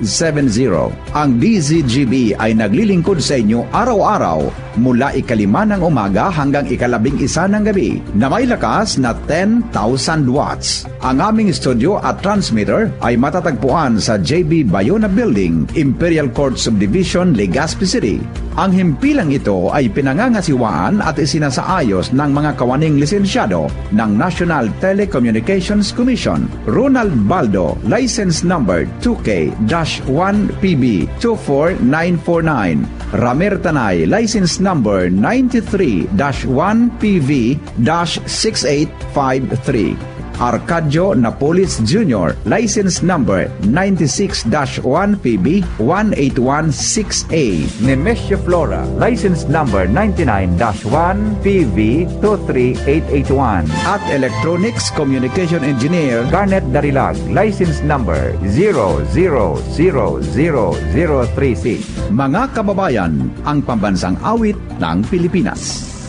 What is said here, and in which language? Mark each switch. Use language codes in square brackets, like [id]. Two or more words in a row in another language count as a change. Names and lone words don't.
[tl] Ang DZGB ay naglilingkod sa inyo araw-araw mula 5 ng umaga hanggang 11 ng gabi na may lakas na 10,000 watts. Ang aming studio at transmitter ay matatagpuan sa JB Bayona Building, Imperial Court Subdivision, Legazpi City. Ang himpilang ito ay pinangangasiwaan at isinasaayos ng mga kawaning lisensyado ng National Telecommunications Commission. [en] Ronald Baldo, license number 2K-1PB24949. Ramer Tanay, license number 93-1PV-6853. Arcadio Napolis Jr., license number 96-1PB-1816A. Nemesio Flora, license number 99-1PV-23881. At Electronics Communication Engineer Garnet Darilag, license number 000036. [tl] Mga kababayan, ang pambansang awit ng Pilipinas.